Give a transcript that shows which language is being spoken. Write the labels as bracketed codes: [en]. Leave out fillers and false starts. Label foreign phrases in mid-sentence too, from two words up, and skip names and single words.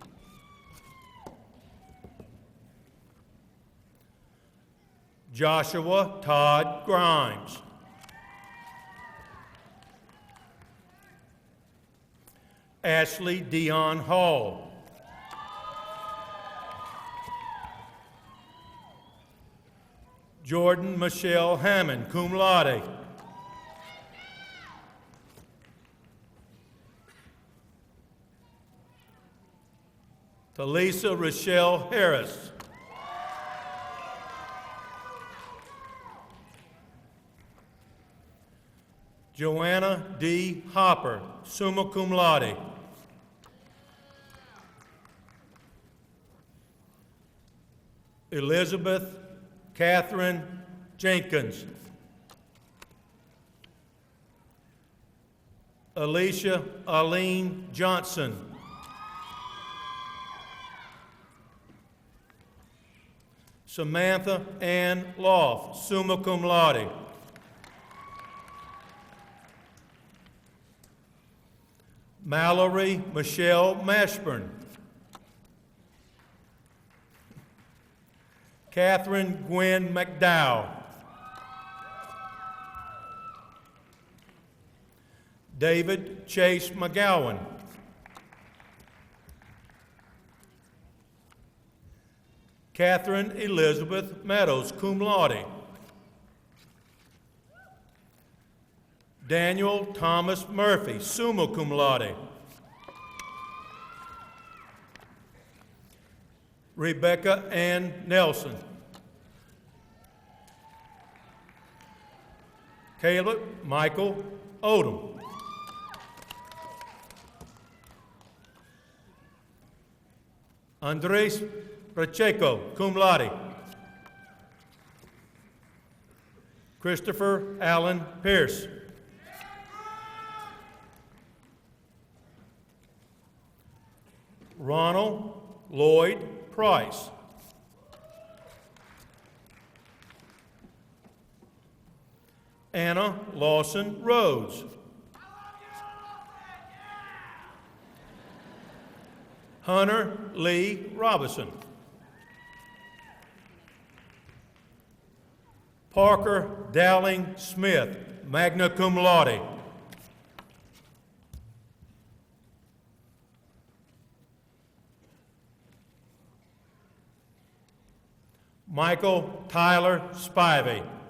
[en] Joshua Todd Grimes. Ashley Dion Hall. Jordan Michelle Hammond, [la] cum laude. [en] Talisa Rochelle Harris. Joanna D. Hopper, [la] summa cum laude. [en] Elizabeth Catherine Jenkins. Alicia Arlene Johnson. Samantha Ann Loft, [la] summa cum laude. [en] Mallory Michelle Mashburn. Catherine Gwen McDowell. David Chase McGowan. Catherine Elizabeth Meadows, [la] cum laude. [en] Daniel Thomas Murphy, [la] summa cum laude. [en] Rebecca Ann Nelson. Caleb Michael Odom. Andres Pacheco, [la] cum laude. [en] Christopher Allen Pierce. Ronald Lloyd Price. Anna Lawson Rhodes. Hunter Lee Robinson. Parker Dowling Smith, [la] magna cum laude. [en] Michael Tyler Spivey.